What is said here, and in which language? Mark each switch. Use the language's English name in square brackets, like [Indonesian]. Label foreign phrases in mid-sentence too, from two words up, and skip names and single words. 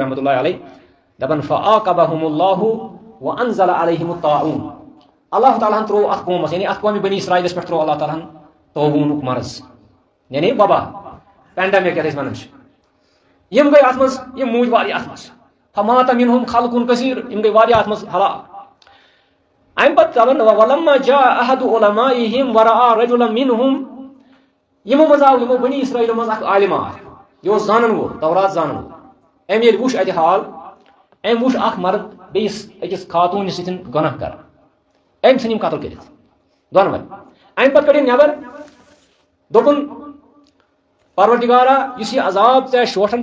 [Kashmiri] رحمۃ اللہ علیہ دپان [Arabic] فعاقبہم اللہ وانزل علیہم الطاعون [Kashmiri] اللہ تعالیٰ ہن ترو اتھ قومس یعنی اتھ قومی بنی اسرائیلس پہ ترو اللہ تعالیٰ ہن طاعونُک مرض یعنی وبا پینڈمک یتھ ونان یم گئی ات مز یم موٗدۍ واریاہ ات مز [Arabic] فمات منہم خلق کثیر [Kashmiri] یم گئی واریاہ ات مز ہلاک امہ پتہ دپان [Arabic] ولما جاء احد علمائہم ورأى رجلا منہم [Kashmiri] یمو مز آو یمو بنی اسرائیل مز اکھ عالم یہ اوس زانن وول تورات زانن وول ام ییٚلہِ وُچھ اتہِ حال ام وُچھ اکھ مرد بیٚیِس أکِس خاتوٗنہِ سۭتۍ گۄناہ کران ام ژھٕنۍ یِم قتل کٔرِتھ دۄنوَے امہِ پتہٕ کٔڑِن نٮ۪بر دوٚپُن پروردگارا یُس یہِ عذاب ژےٚ شوٹھن